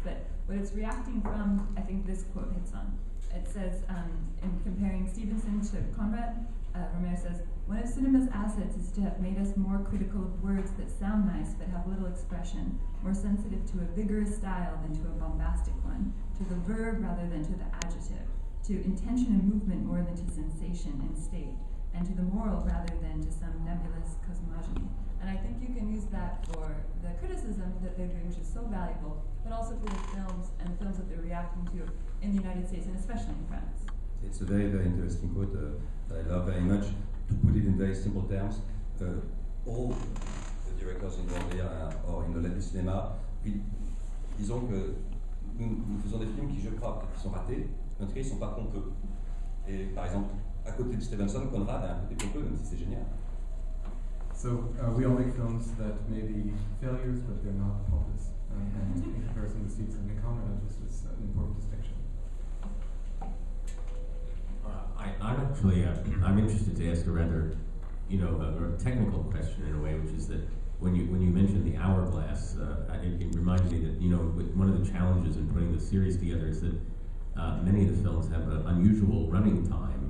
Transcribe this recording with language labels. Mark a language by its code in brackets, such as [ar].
[en] But what it's reacting from, I think this quote hits on. It says, in comparing Stevenson to Conrad, Romero says, "One of cinema's assets is to have made us more critical of words that sound nice but have little expression, more sensitive to a vigorous style than to a bombastic one, to the verb rather than to the adjective, to intention and movement more than to sensation and state, and to the moral rather than to some nebulous cosmogony." And I think you can use that for the criticism that they're doing, which is so valuable, but also for the films and the films that they're reacting to in the United States and especially in France. It's a very, very interesting quote that I love very much. To put it in very simple terms, all the directors involved here or in the [fr] du cinéma, disons que nous faisons des films qui, je crois, peut-être sont ratés, en tout cas, ils ne sont pas pompeux. Et par exemple, à côté de Stevenson, Conrad a un côté pompeux, même si c'est génial. [en] So we all make films that may be failures, but they're not pompous. And in comparison with Stevenson and Conrad, this is an important distinction. I'm interested to ask a rather, a technical question in a way, which is that when you mentioned the hourglass, it reminds me that one of the challenges in putting the series together is that many of the films have an unusual running time.